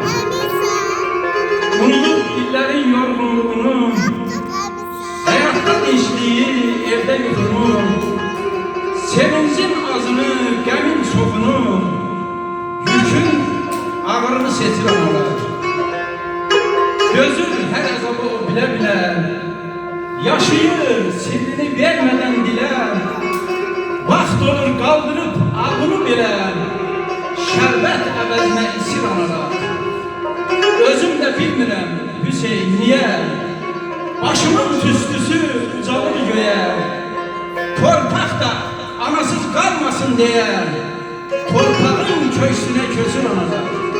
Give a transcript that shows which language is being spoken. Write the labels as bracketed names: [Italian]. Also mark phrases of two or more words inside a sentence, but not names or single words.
[Azerbaijani] Unudub illərin yorğunluğunu, həyatdan içdiyi evdə yuxunu, sevincin azını, qəmin çoxunu, yükün ağırını seçir analar. [Turkish] Gözün her azabı o bile bile, yaşayır sirrini vermeden dile, [Azerbaijani] vaxt olur [Turkish] kaldırıp ağını bile, şerbet [Azerbaijani] əvəzinə isir analar. Özüm de bilmirəm Hüseyin niye, başımın tüstüsü ucalır göğe, torpaq da anasız [Turkish] kalmasın diye, [Azerbaijani] torpağın köksüne kösür analar.